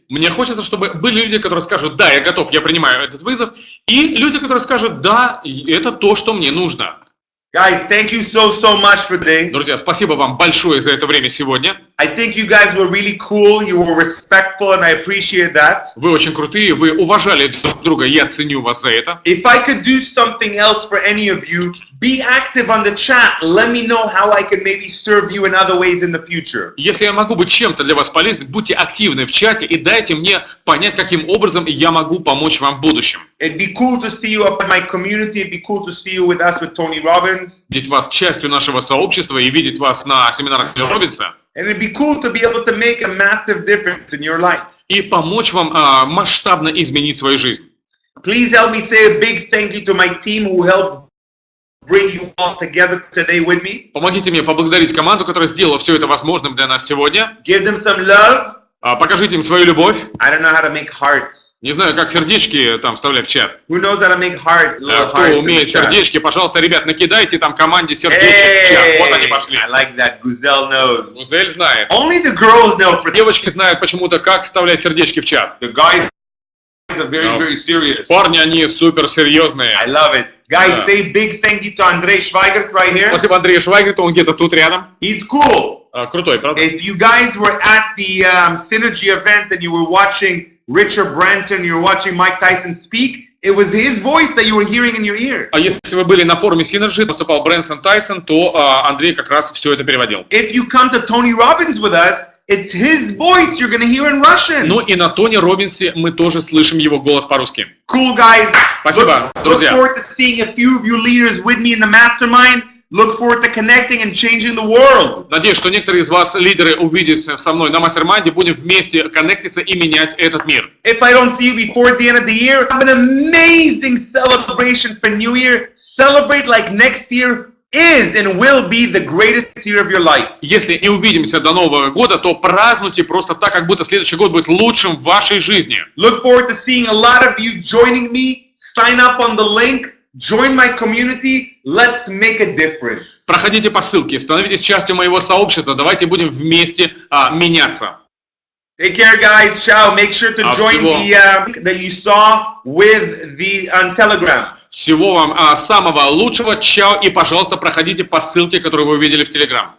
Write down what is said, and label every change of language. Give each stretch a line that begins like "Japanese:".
Russian: Мне хочется, чтобы были люди, которые скажут, да, я готов, я принимаю этот вызов, и люди, которые скажут, да, это то, что мне нужно.
English: Guys, thank you so much for today.
Russian: Друзья, спасибо вам большое за это время сегодня.
English: I think you guys were really cool, you were respectful, and I appreciate that.
Russian: Вы очень крутые, вы уважали друг друга, я ценю вас за это.
English: If I could do something else for any of you, be active on the chat. Let me know how I can maybe serve you in other ways in the future.
Russian: Если я могу быть чем-то для вас полезным, будьте активны в чате и дайте мне понять, каким образом я могу помочь вам в будущем.
English: It'd be cool to see you up in my community. It'd be cool to see you with us with Tony Robbins.
Russian: Видеть вас частью нашего сообщества и видеть вас на семинарах Тони Роббинса.
English: And it'd be cool to be able to make a massive difference in your life.
Russian: И помочь вам масштабно изменить свою жизнь.
English: Please help me say a big thank you to my team who helped bring you all together today with me.
Russian: Помогите мне поблагодарить команду, которая сделала все это возможным для нас сегодня.
English: Give them some love.
Russian: Покажите им свою любовь.
English: I don't know how to make hearts.
Russian: Не знаю, как сердечки там вставлять в чат.
English: Who knows how to make hearts?
Russian: Кто умеет сердечки, пожалуйста, ребят, накидайте там команде сердечек в чат. Вот они пошли.
English: I like that. Guzelle knows.
Russian: Гузель знает.
English: Only the girls know.
Russian: Девочки знают почему-то, как вставлять сердечки в чат.
English: The guys are very serious.
Russian: Парни, они супер серьезные.
English: I love it. Guys, say big thank you to Andrei Schweigert right here.
Russian: Спасибо Андрею Швайгерту, он где-то тут рядом.
English: He's cool.
Russian: Крутой, правда?
English: If you guys were at the Synergy event and you were watching Richard Branson, you were watching Mike Tyson speak, it was his voice that you were hearing in your ear.
Russian: А если вы были на форуме Synergy, выступал Брэнсон Тайсон, то Андрей как раз все это переводил.
English: If you come to Tony Robbins with us, it's his voice you're going to hear in Russian.
Russian: Ну и на Тони Роббинсе мы тоже слышим его голос по-русски.
English: Cool, guys.
Russian: Спасибо, друзья.
English: Look forward to seeing a few of you leaders with me in the mastermind. Look forward to connecting and changing the world.
Russian: Надеюсь, что некоторые из вас, лидеры, увидятся со мной на мастер-майнде, будем вместе коннектиться и менять этот мир.
English: If I don't see you before the end of the year, have an amazing celebration for New Year. Celebrate like next year is and will be the greatest year of your life.
Russian: Если не увидимся до Нового года, то празднуйте просто так, как будто следующий год будет лучшим в вашей жизни.
English: Look forward to seeing a lot of you joining me, sign up on the link, join my community, let's make a difference.
Russian: Проходите по ссылке, становитесь частью моего сообщества, давайте будем вместе меняться.
English: Take care, guys. Ciao. Make sure to join the link that you saw with the on Telegram.
Russian: Всего вам самого лучшего. Чао. И, пожалуйста, проходите по ссылке, которую вы увидели в Telegram.